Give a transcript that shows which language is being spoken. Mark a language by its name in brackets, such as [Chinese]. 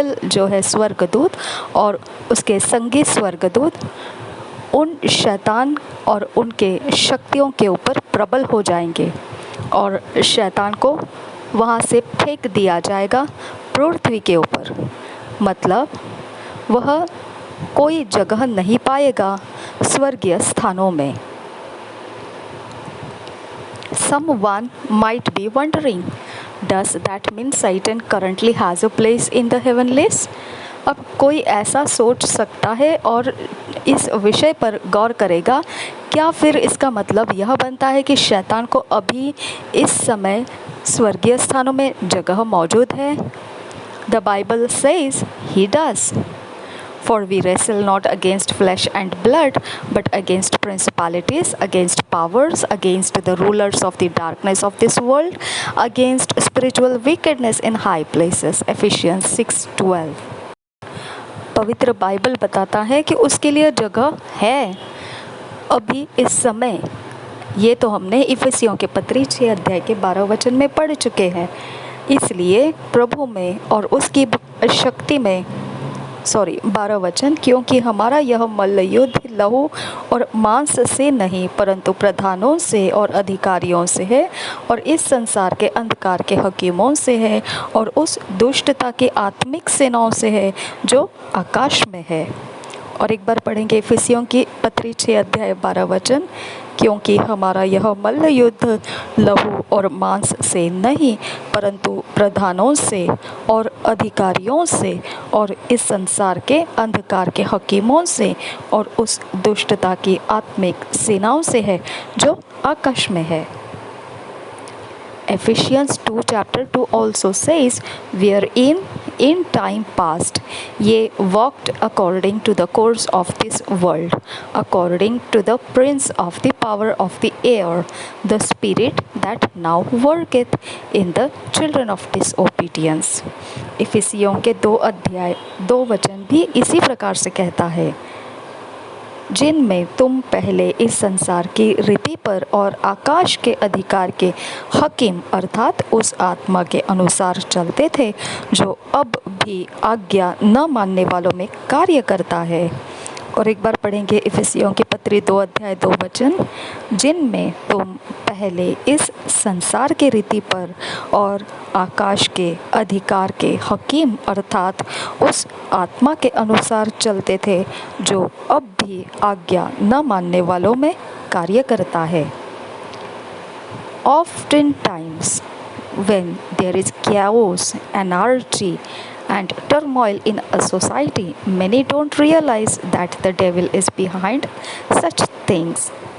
[Hindi] जो है स्वर्गदूत और उसके संगी स्वर्गदूत उन शैतान और उनके शक्तियों के ऊपर प्रबल हो जाएंगे, और शैतान को वहाँ से फेंक दिया जाएगा पृथ्वी के ऊपर। मतलब वह कोई जगह नहीं पाएगा स्वर्गीय स्थानों में। [English] Someone might be wondering, does that mean Satan currently has a place in the heavenlies? [Hindi] अब कोई ऐसा सोच सकता है और इस विषय पर गौर करेगा, क्या फिर इसका मतलब यह बनता है कि शैतान को अभी इस समय स्वर्गीय स्थानों में जगह मौजूद है? [English] The Bible says he does. For we wrestle not against flesh and blood, but against principalities, against powers, against the rulers of the darkness of this world, against spiritual wickedness in high places. Ephesians 6:12. [Hindi] पवित्र Bible बताता है कि उसके लिए जगह है अभी इस समय। ये तो हमने इफिसियों के पत्री 6 अध्याय के 12 वचन में पढ़ चुके हैं। इसलिए प्रभु में और उसकी शक्ति में 12 वचन, क्योंकि हमारा यह मल्ल युद्ध लहू और मांस से नहीं, परंतु प्रधानों से और अधिकारियों से है, और इस संसार के अंधकार के हकीमों से है, और उस दुष्टता के आत्मिक सेनाओं से है जो आकाश में है। और एक बार पढ़ेंगे इफिसियों की पत्री 6 अध्याय 12 वचन। क्योंकि हमारा यह मल्ल युद्ध लहू और मांस से नहीं, परंतु प्रधानों से और अधिकारियों से और इस संसार के अंधकार के हकीमों से और उस दुष्टता की आत्मिक सेनाओं से है जो आकाश में है। [English] Ephesians 2 chapter 2 also says, wherein in time past ye walked according to the course of this world, according to the prince of the power of the air, the spirit that now worketh in the children of disobedience। [Hindi] इफिसियों के 2 अध्याय 2 वचन भी इसी प्रकार से कहता है, जिनमें तुम पहले इस संसार की रीति पर और आकाश के अधिकार के हकीम अर्थात उस आत्मा के अनुसार चलते थे जो अब भी आज्ञा न मानने वालों में कार्य करता है। और एक बार पढ़ेंगे इफिसियों की पत्री 2 अध्याय 2 वचन, जिनमें तुम पहले इस संसार के रीति पर और आकाश के अधिकार के हकीम अर्थात उस आत्मा के अनुसार चलते थे जो अब भी आज्ञा न मानने वालों में कार्य करता है। [English] Oftentimes when there is chaos, anarchy and turmoil in a society, many don't realize that the devil is behind such things।